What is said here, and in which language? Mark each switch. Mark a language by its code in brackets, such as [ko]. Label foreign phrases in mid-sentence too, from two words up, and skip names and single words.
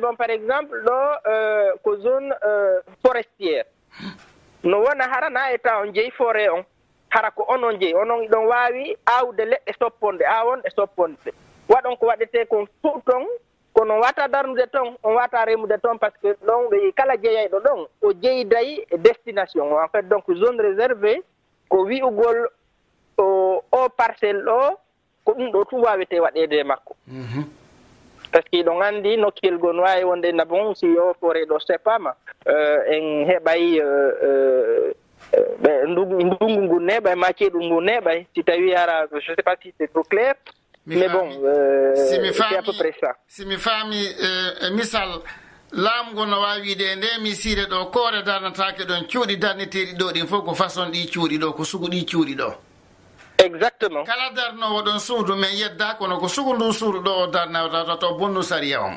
[fr] bon par exemple [ff] ɗo ko [fr] zone forestière [ff] no wona hara na état on jeeyi forêt on hara ko onon jeeyi onon ɗon wawi awde leɗɗe sopponde awonɗe sopponde waɗon ko waɗete kon fof ton kono wata darnude toon on wata remude toon [fr] par ce que [ff] ɗon ɓe kala jeeyayɗo ɗon o jeyday [fr] destination en fait donc zone réservée [ff] ko wi'ugol o parcelle ɗo ko ɗum ɗo tun wawete waɗede makko [fr] par ce que [ff] ɗon andi nokkiyel gon wawi wonde na bon si o forêt ɗo seppama en heɓay ndungu ngu neɓay ma ceeɗu ngu neɓay si tawi hara [fr] je sais pas si c'est trop clair mais bon c'est à peu près ça [ff] si mi faami misal laamu no wawi wiide nde mi siire ɗo koore darnatake ɗon cuuɗi darneteɗi ɗo ɗin fof ko façon ɗi cuuɗi ɗo ko sugu ɗi cuuɗi ɗo [fr] exactement [ff] kala darnowo ɗon suudu men yedda kono ko sugu ndu suudu ɗo o darnata to bonnu saria on